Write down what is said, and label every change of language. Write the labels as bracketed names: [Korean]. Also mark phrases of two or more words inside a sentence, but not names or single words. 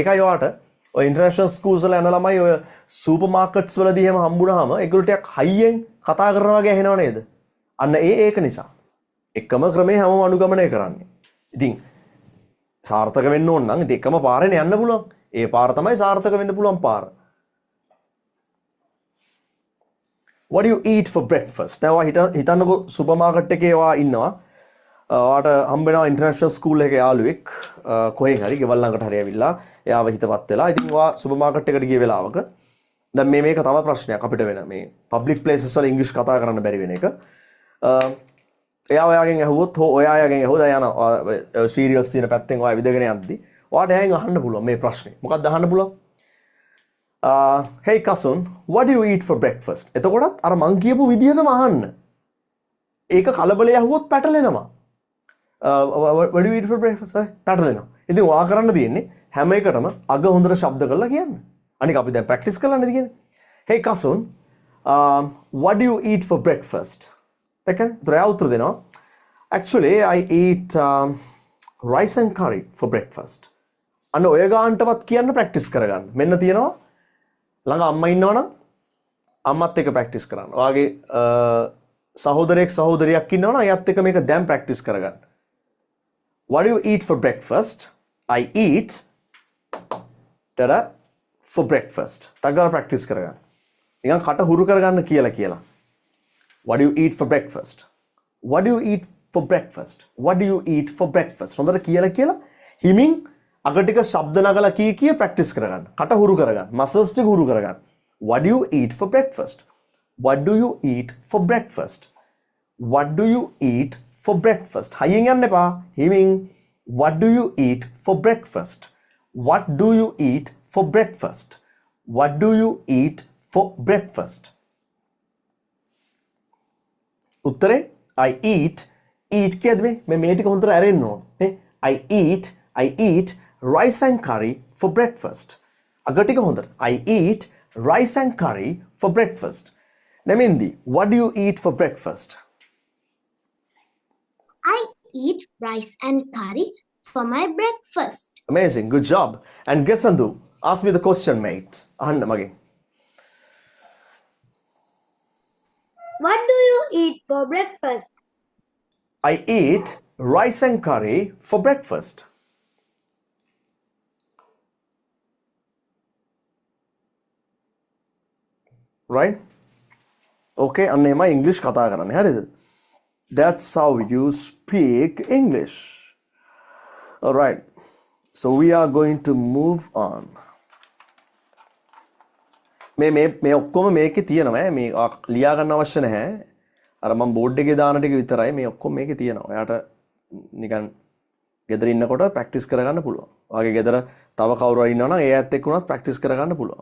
[Sinhala] ඒකයි ඔයාට ඔය [English] international schools [Sinhala] වල යන ළමයි ඔය [English] supermarkets [Sinhala] වලදී එහෙම හම්බුනහම ඒගොල්ලෝ ටිකක් හයියෙන් කතා කරනවා වගේ ඇහෙනව නේද? අන්න ඒක නිසා. එකම ක්‍රමේ හැමෝම අනුගමනය කරන්නේ. ඉතින් සාර්ථක වෙන්න ඕන නම් ඉතින් එකම පාරේනේ යන්න පුළුවන්. ඒ පාර තමයි සාර්ථක වෙන්න පුළුවන් පාර. [English] What do you eat for breakfast? [Sinhala] දැන් හිතන්නකෝ [English] supermarket [Sinhala] එකේ ඔයා ඉන්නවා. ඔයාට හම්බ වෙනවා [English] international school [Sinhala] එකේ යාළුවෙක් කොහෙන් හරි ගෙවල් ළඟට හරි ඇවිල්ලා එයාව හිතපත් වෙලා. ඉතින් ඔයා [English] supermarket [Sinhala] එකට ගිය වෙලාවක දැන් මේක තව ප්‍රශ්නයක් අපිට වෙන මේ [English] public places [Sinhala] වල ඉංග්‍රීසි කතා කරන්න බැරි වෙන එක. එයා ඔයාගෙන් ඇහුවොත් ඔයාගෙන් ඇහුවොත් යන සීරියල්ස් තියෙන පැත්තෙන් ඔයා විදගෙන යද්දි ඔයාට එයාගෙන් අහන්න පුළුවන් මේ ප්‍රශ්නේ. මොකක්ද අහන්න පුළුවන්? [English] Hey cousin, what do you eat for breakfast? [Sinhala] එතකොටත් අර මං කියපු විදිහටම අහන්න. ඒක කලබලේ ඇහුවොත් පැටලෙනවා. [English] What do you eat for breakfast? [Sinhala] පැටලෙනවා. ඉතින් ඔයා කරන්න තියෙන්නේ හැම එකටම අග හොඳට ශබ්ද කරලා කියන්න. අනික අපි දැන් ප්‍රැක්ටිස් කරලා නේද කියන්නේ? [English] Hey cousin, what do you eat for breakfast? Second, try [Sinhala] උත්තර දෙනවා. [English] Actually, I eat rice and curry for breakfast. [Sinhala] අන්න ඔය ගානටවත් කියන්න ප්‍රැක්ටිස් කරගන්න. මෙන්න තියෙනවා ළඟ අම්මා ඉන්නවනම් අම්මත් එක්ක ප්‍රැක්ටිස් කරන්න. ඔයාගේ සහෝදරයෙක් සහෝදරියක් ඉන්නවනම් එයත් එක්ක මේක දැන් ප්‍රැක්ටිස් කරගන්න. [English] What do you eat for breakfast? I eat for breakfast. [Sinhala] ටග්ගාලා ප්‍රැක්ටිස් කරගන්න. නිකන් කට හුරු කරගන්න කියලා. [English] What do you eat for breakfast? What do you eat for breakfast? What do you eat for breakfast? [Sinhala] හොඳට කියලා හිමින් අග ටික ශබ්ද නගලා කී ප්‍රැක්ටිස් කරගන්න. කට හුරු කරගන්න. මසල්ස් ටික හුරු කරගන්න. [English] What do you eat for breakfast? What do you eat for breakfast? What do you eat for breakfast? [Sinhala] හයියෙන් යන්න එපා. හිමින් [English] What do you eat for breakfast? What do you eat for breakfast? What do you eat for breakfast? [Sinhala] උත්තරේ [English] I eat [Sinhala] කියද්දි මේ ටික හොඳට ඇරෙන්න ඕන. නේ? [English] I eat rice and curry for breakfast. [Sinhala] අග ටික හොඳට. [English] I eat rice and curry for breakfast. Namindi, what do you eat for breakfast? I eat rice and curry for my breakfast. Amazing, good job. And Gesandu, ask me the question, mate. [Sinhala] අහන්න මගේ. [English] What do you eat for breakfast? I eat rice and curry for breakfast. Right? [Sinhala] Okay, අන්න English කතා කරන්නේ. හරිද? [English] That's how you speak English. All right. So we are going to move on. [Sinhala] මේ ඔක්කොම මේකේ තියෙනවා. මේ ලියා ගන්න අවශ්‍ය නැහැ. අර මම බෝඩ් එකේ දාන ටික විතරයි මේ ඔක්කොම මේකේ තියෙනවා. ඔයාට නිකන් ගෙදර ඉන්නකොට ප්‍රැක්ටිස් කරගන්න පුළුවන්. ඔයාගේ ගෙදර තව කවුරු හරි ඉන්නවා නම් ඒ ඇත් එක්ක උනත් ප්‍රැක්ටිස් කරගන්න පුළුවන්.